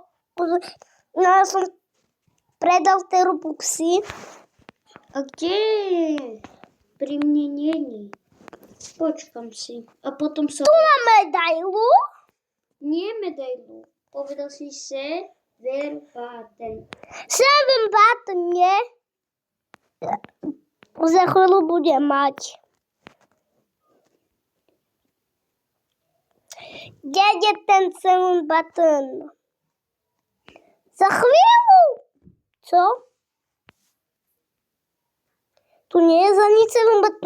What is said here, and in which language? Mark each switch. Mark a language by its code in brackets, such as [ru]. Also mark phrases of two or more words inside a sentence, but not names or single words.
[sk] No ja som predal tie rubuxy. A kde? Pri mne není. Počkam si. A potom sa... Tu mám medailu. Nie medailu. Povedal si [en] sever button. Seven button, [sk] nie? Za chvíľu budem mať. Kde je ten [en] seven button? [sk] Za chvíľu. Co? Tu nie je za nič [en] seven button.